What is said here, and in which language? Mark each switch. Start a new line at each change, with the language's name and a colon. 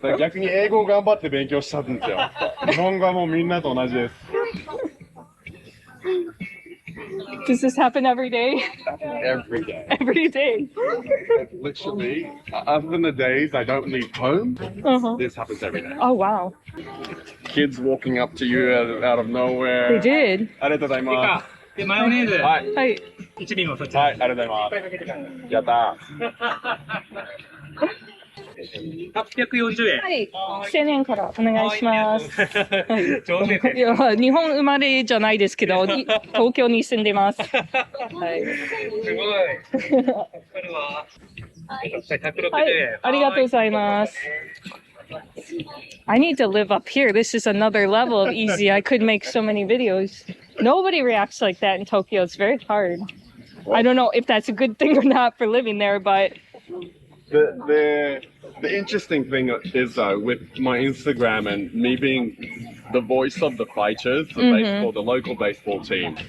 Japanese: 逆に英語を頑張って勉強したんですよ。日本語はもうみんなと同じです。
English: Does this happen every day? Every day. Every day. Literally, other than the days I don't leave home, Uh-huh. this happens every day. Oh, wow. Kids walking up to you out of nowhere. They did.
Japanese: ありがとうございます。で、マヨネーズ、はい。はい。一輪もそっち。はい、ありがとうございます。やった 840円。はい。青年からお願いします。上手いや、日本生まれじゃないですけど、東京に住んでます。はい。すごい。これは、160円。はい、ありがとうございます。
English: I need to live up here. This is another level of easy. I could make so many videos. Nobody reacts like that in Tokyo. It's very hard. I don't know if that's a good thing or not for living there, but The interesting thing is though, with my Instagram and me being the voice of the fighters, the baseball, the local baseball team,